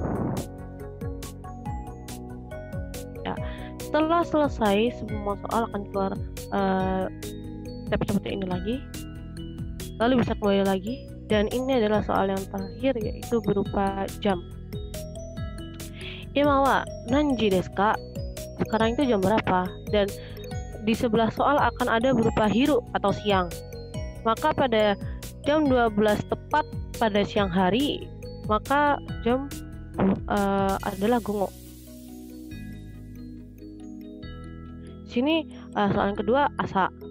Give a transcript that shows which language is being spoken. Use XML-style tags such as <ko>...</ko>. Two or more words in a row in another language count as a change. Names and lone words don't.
<id>Ya, setelah selesai semua soal akan keluar tab seperti ini lagi, lalu bisa kembali lagi. Dan ini adalah soal yang terakhir, yaitu berupa jam.</id> <ja>今は何時ですか?</ja> <id>Sekarang itu jam berapa? Dan di sebelah soal akan ada berupa hiru atau siang. Maka pada jam 12 tepat pada siang hari, maka jam adalah gongo. Sini soal yang kedua asa.</id>